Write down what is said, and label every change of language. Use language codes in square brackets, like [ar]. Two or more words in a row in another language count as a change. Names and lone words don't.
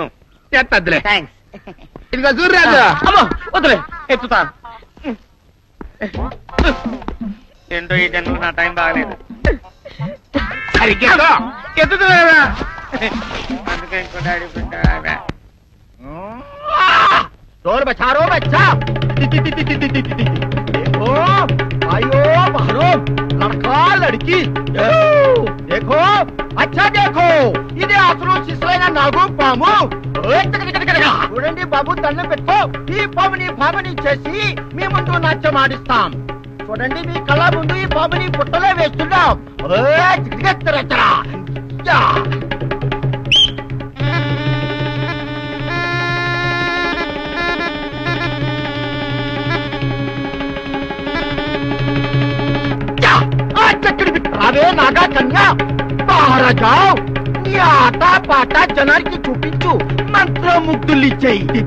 [te] ఎత్తద్దులే. థ్యాంక్స్. ఇదిగో చూడరాజు. అమ్మో వద్దులే, ఎత్తుతా. ఏంటో ఈ జన్మకు నా టైం బాగలేదు. సరిగ్గా ఎత్తుతున్నా అందుకే ఇంకో డాడీ పుట్టావా. [hi] चोर बचारो बच्चा देखो आयो बहरो लड़का लड़की देखो अच्छा देखो इधे [te] అసలు శిశులైన నాగు పాము చూడండి బాబు దండం పెట్టుకో ఈ పాముని చేసి మీ ముందు నాట్యం ఆడిస్తాం చూడండి మీ కళ్ళ ముందు ఈ పాముని పుట్టలో వేస్తున్నాం రావే నాగా కన్యా [hi] बाहर जाओ [te] నీ ఆట పాట జనానికి చూపించు మంత్రముగ్ధులు ఇచ్చేయి